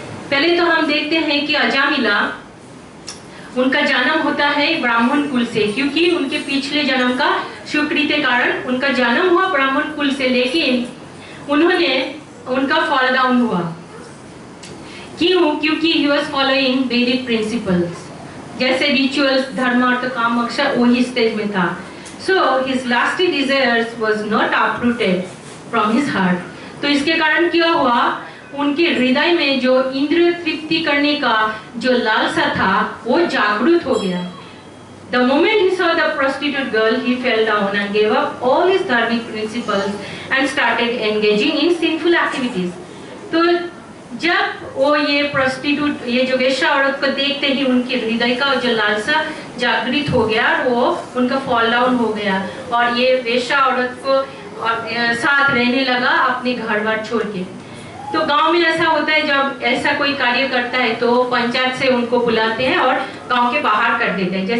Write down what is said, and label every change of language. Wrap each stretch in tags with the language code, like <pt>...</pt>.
<hi>पहले तो हम देखते हैं कि अजामिला उनका जन्म होता है ब्राह्मण कुल से, क्योंकि उनके पिछले जन्म का सुकृत के कारण उनका जन्म हुआ ब्राह्मण कुल से, लेकिन उनका फॉल डाउन हुआ। क्यों? क्योंकि</hi> <en>ही was following Vedic principles,</en> <hi>जैसे रिचुअल्स, धर्म, अर्थ, काम, मोक्ष वही स्टेज में था।</hi> <en>So his lusty desires was not uprooted from his heart.</en> <hi>तो इसके कारण क्या हुआ, उनके हृदय में जो इंद्रिय तृप्ति करने का जो लालसा था वो जागृत हो गया।</hi> <en>The moment he saw the prostitute girl, he fell down and gave up all his dharmic principles and started engaging in sinful activities.</en> <hi>तो जब वो ये प्रोस्टिट्यूट, ये जो वेश्या औरत को देखते ही उनके हृदय का जो लालसा जागृत हो गया, वो उनका फॉल डाउन हो गया और ये वेश्या औरत को साथ रहने लगा अपने घर बार छोड़ के। तो गांव में ऐसा होता है, जब ऐसा कोई कार्य करता है तो पंचायत से उनको बुलाते हैं और गांव के बाहर कर देते हैं।</hi>